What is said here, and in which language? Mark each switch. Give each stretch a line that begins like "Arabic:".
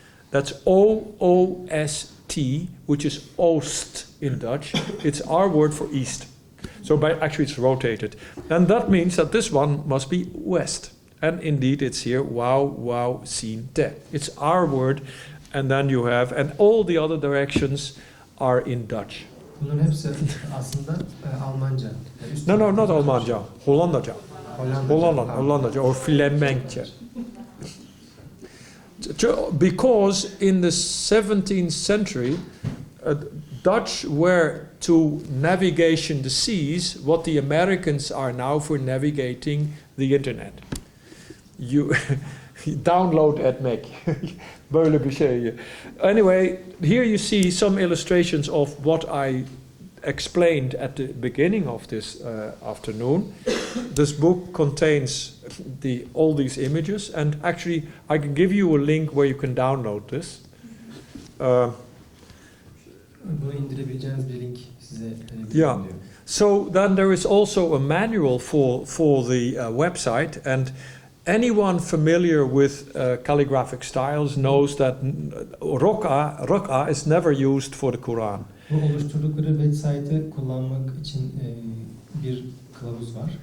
English: That's O-O-S-T, which is Oost in Dutch. It's our word for east. So actually it's rotated. And that means that this one must be west. And indeed, it's here, wow, sin, te. It's our word, and then you have, and all the other directions are in Dutch.
Turkish: Bunların hepsi aslında Almanca.
English: No, not Almanca, Hollandaca. Hollandaca or Flemenkçe. Because in the 17th century, Dutch were to navigation the seas what the Americans are now for navigating the internet. You download at Mac.
Turkish: Böyle bir şey.
English: Anyway, here you see some illustrations of what I explained at the beginning of this afternoon. This book contains all these images, and actually I can give you a link where you can download this.
Turkish: Bunu indirebileceğiniz bir link size
English: Yeah. So then there is also a manual for the website, and anyone familiar with calligraphic styles knows that roka is never used for the Quran.
Turkish: Bu oluşturdukları website'ı kullanmak için bir kılavuz var.